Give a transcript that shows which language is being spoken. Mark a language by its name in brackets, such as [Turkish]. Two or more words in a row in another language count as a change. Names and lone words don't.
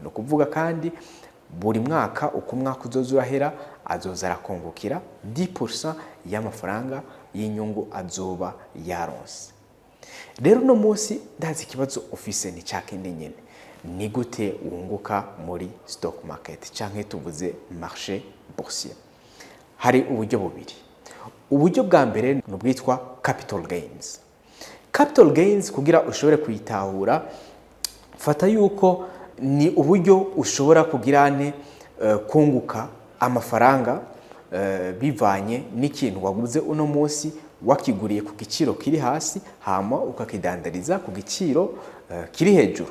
[Rundi] No kuvuga kandi buri mwaka uko umwaka uzozurahera azoza arakungukira 10% y'amafaranga y'inyungu azoba yaronse. Rero no musi ndazi ikibazo ufise ni cakindi nyene, ni gute wunguka muri [English] stock market [Rundi] canke tuvuze [French] marché boursier. [Rundi] Hari uburyo bubiri. Uburyo bwa mbere nubwitwa [English] capital gains. Capital gains [Rundi] kugira ushobore kuyitahura, fata yuko ni uburyo ushobora kugirane kunguka amafaranga bivanye n'ikintu waguze uno musi, wakiguriye ku giciro kiri hasi hama ukakidandariza ku giciro kiri hejuru.